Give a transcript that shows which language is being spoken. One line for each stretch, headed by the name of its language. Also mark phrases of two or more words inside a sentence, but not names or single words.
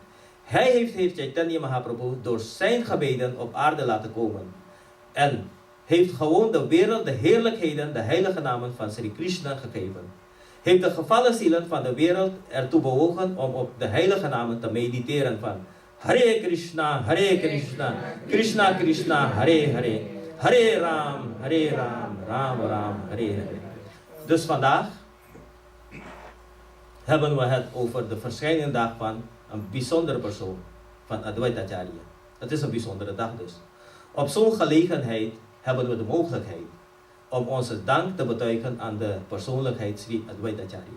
Dutch: Hij heeft Chaitanya Mahaprabhu door zijn gebeden op aarde laten komen. En heeft gewoon de wereld, de heerlijkheden, de heilige namen van Sri Krishna gegeven. Heeft de gevallen zielen van de wereld ertoe bewogen om op de heilige namen te mediteren van
Sanskrit: Hare Krishna, Krishna Krishna, Hare Hare, Hare Ram, Ram Ram, Hare Hare.
Dutch: Dus vandaag hebben we het over de verschijning dag van een bijzondere persoon, van Advaita Acharya. Het is een bijzondere dag dus. Op zo'n gelegenheid hebben we de mogelijkheid om onze dank te betuigen aan de persoonlijkheid Sri Advaita Acharya.